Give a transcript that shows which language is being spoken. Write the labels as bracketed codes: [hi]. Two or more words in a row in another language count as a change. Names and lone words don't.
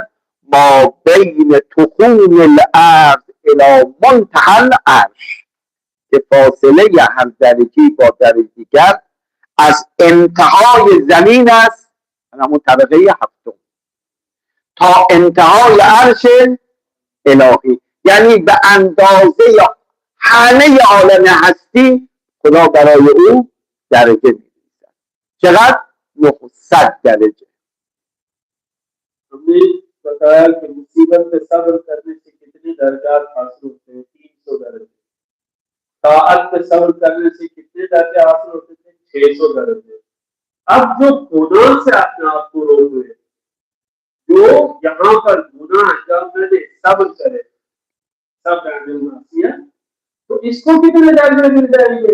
[ar] ما بین تخوم الارض الی منتهی العرش، [fa] که فاصله هر درجه با درجه دیگر از انتهای زمین است، همون طبقه هفتم، تا انتهای عرش الهی، یعنی به اندازه همه عالم هستی خدا برای او درجه می‌نویسد. چقدر؟ 900 درجه. [ur] ہم نے بتایا کہ مصیبت پہ صبر کرنے سے کتنے درجات حاصل ہوتے ہیں، 300 درجے. طاعت پہ صبر کرنے سے کتنے درجے حاصل ہوتے تھے، 600 درجے. اب جو گناہ سے اپنے آپ کو روک لے، جو یہاں پر گناہ انجام نہ دے، صبر کرے، صبر معصیت، تو اسکو کتنے درجے مل جائیں گے?